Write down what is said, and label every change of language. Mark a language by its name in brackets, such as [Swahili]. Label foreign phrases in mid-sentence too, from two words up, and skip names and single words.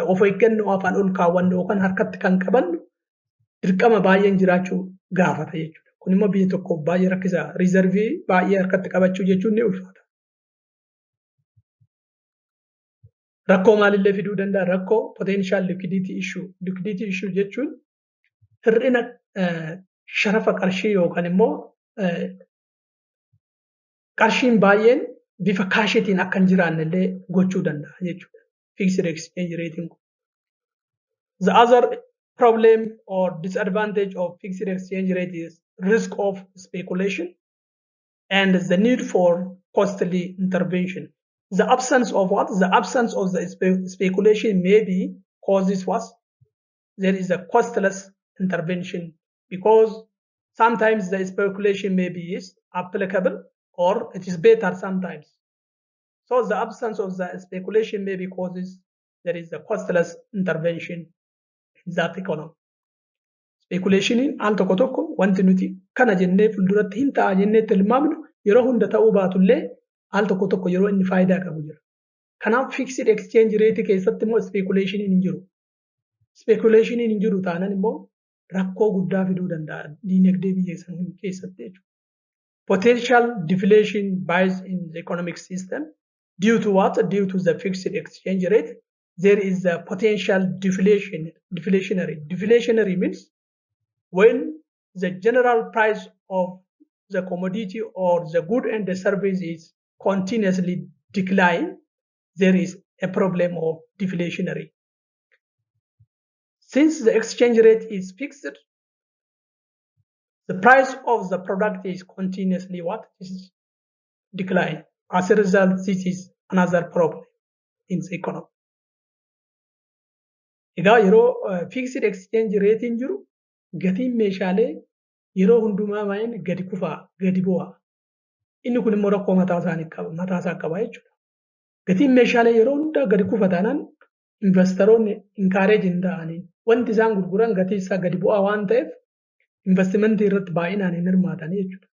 [Oromo] Of eeggannoo afaan ol kaawwannu yookaan harkatti kan qabannu dirqama baay'een jiraachuu gaafata jechuudha. Kun immoo biyya tokkoof baay'ee rakkisaa. Reservii baay'ee harkatti qabachuu jechuun ni ulfaata. Rakkoo maalillee fiduu danda'a? [English] Rakkoo potential liquidity issue. Liquidity issue [Oromo] jechuun hir'ina sharafa qarshii yookaan immoo qarshiin baay'een bifa kaashitiin akka hin jiraannellee gochuu danda'a jechuudha. [English] Fixed exchange rating. The other problem or disadvantage of fixed exchange rate is risk of speculation and the need for costly intervention. The absence of what? The absence of the speculation maybe causes what? There is a costless intervention because sometimes the speculation maybe is applicable or it is better sometimes. So the absence of the speculation maybe causes there is a costless intervention in that economy. [Oromo] Speculation in al tokko tokko wanti nuti kana jennee fulduratti hin ta'a jennee tilmaamnu yeroo hunda ta'uu baatullee al tokko tokko yeroo inni faayidaa qabu jira. Kanaaf [English] fixed exchange rate [Oromo] keessatti immoo speculation hin jiru. Speculation hin jiru taanaan immoo rakkoo guddaa fiduu danda'a diinagdee biyya sana keessatti jechuudha. [English] Potential deflation bias in the economic system due to what? Due to the fixed exchange rate, there is a potential deflationary. Deflationary means when the general price of the commodity or the good and the service is continuously decline, there is a problem of deflationary. Since the exchange rate is fixed, the price of the product is continuously what? Is decline. As a result, this is another problem in the economy. [Oromo] Egaa yeroo [English] fixed exchange rate [Oromo] hin jiru gatiin meeshaalee yeroo hundumaa maayeen gadi kufaa, gadi bu'aa. Inni kun immoo rakkoo mataa isaa qaba jechuudha. Gatiin meeshaalee yeroo hundaa gadi kufa taanaan investoroonni encourage hin ta'anii wanti isaan gurguran gatii isaa gadi bu'aa waan ta'eef investimentii irratti baay'inaan hin hirmaatan jechuudha.